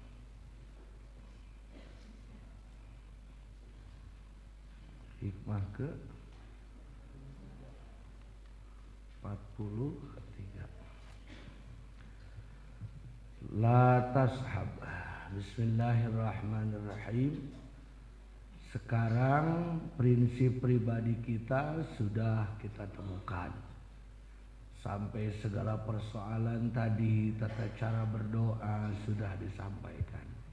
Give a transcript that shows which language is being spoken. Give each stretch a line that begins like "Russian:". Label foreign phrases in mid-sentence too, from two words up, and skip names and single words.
Indonesian: Hikmah ke 43.
Arabic: لا تصحب. بسم الله الرحمن الرحيم.
Indonesian: Sekarang prinsip pribadi kita sudah kita temukan. Sampai segala persoalan tadi, tata cara berdoa sudah disampaikan.